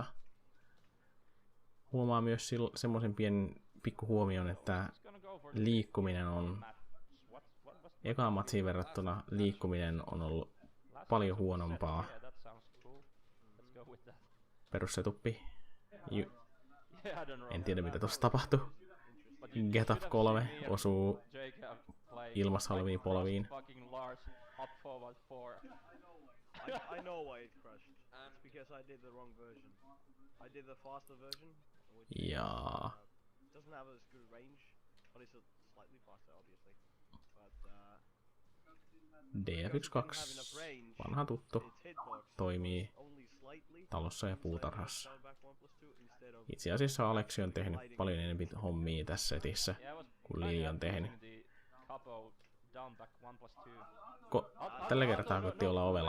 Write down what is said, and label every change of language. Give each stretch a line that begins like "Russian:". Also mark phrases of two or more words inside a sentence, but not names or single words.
Finnish: Huomaa myös semmoisen pienen pikkuhuomion, että liikkuminen on ekaan matsiin verrattuna liikkuminen on ollut paljon huonompaa. Perussetuppi. En tiedä mitä tossa tapahtui. Get up 3 osuu ilmassa oleviin polviin.
English: I know why it crashed. It's because I did the wrong version. I did the faster version, which doesn't have as good range, but it's slightly faster, obviously. But DF12,
Finnish: vanha tuttu, toimii talossa ja puutarhassa. Itse asiassa Aleksi on tehnyt paljon enemmän hommia tässä setissä, kuin Lili on tehnyt. Tällä kertaa koitti olla ovella.